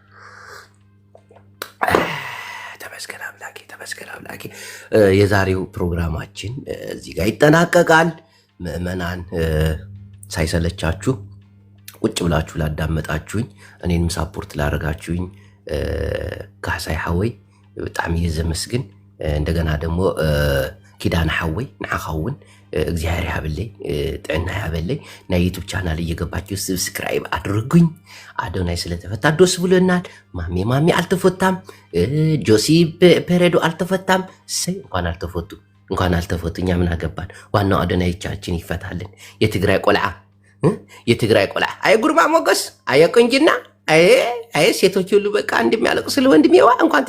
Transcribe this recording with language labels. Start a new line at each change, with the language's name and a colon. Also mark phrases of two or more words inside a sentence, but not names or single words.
Amharic: ተመስገን አምላኬ። የዛሬው ፕሮግራማችን እዚህ ጋር ይጠናቀቃል። ምዕመናን ሳይሰለቻችሁ ቁጭ ብላችሁ ላዳመጣችሁኝ፣ እኔንም ሳፖርት ላደረጋችሁኝ ካሳይ ሐወይ በጣም እየዘመስግን እንደገና ደግሞ ኪዳን
Tigrinya: ሐወይ ንዓኻውን እግዚአብሔር ያብለይ ጥዕና ያበለይ ናይ
Amharic: ዩቱብ ቻናል እየገባችሁ ሰብስክራይብ አድርጉኝ። አዶናይ ስለተፈታ ደስ ብሎናል። ማሚ አልተፈታም። ጆሲ ፔሬዶ አልተፈታም። እንኳን አልተፈቱ እኛ ምን አገባን? ዋናው አዶናይቻችን ይፈታልን። የትግራይ ቆልዓ አይ ጉርማ ሞገስ አይ ቁንጅና አይ ሴቶች ሁሉ በቃ እንደሚያለቅሱ ስለ ወንድሜዋ እንኳን